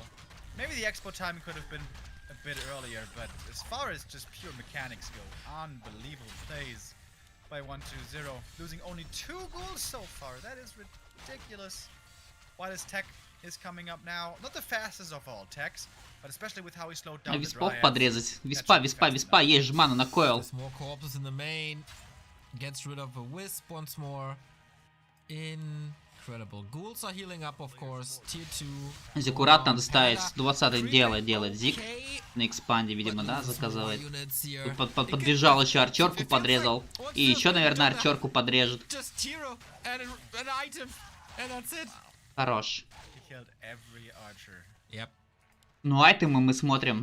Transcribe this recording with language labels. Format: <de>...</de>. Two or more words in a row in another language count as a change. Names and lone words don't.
<en>Maybe the expo timing could have been a bit earlier, but as far as just pure mechanics go, unbelievable plays by 1-2-0. Losing only 2 ghouls so far. That is ridiculous. While his tech is coming up now. Not the fastest of all techs, but especially with how he slowed down the</en> <ru>Виспов</ru> <en>Dryads.</en> <ru>подрезать. Виспа. Есть жмана на койл.</ru> <en>There's more corpses in the main. Gets rid of a wisp once more. Incredible. Ghouls are healing up, of course. Tier 2.</en> <ru>Зикурат надо ставить. 20-й делает Зик. На экспанде, видимо, да, заказывает. Подбежал еще арчерку, подрезал. И еще, наверное, арчерку подрежет. Хорош. Ну, айтемы мы смотрим.</ru>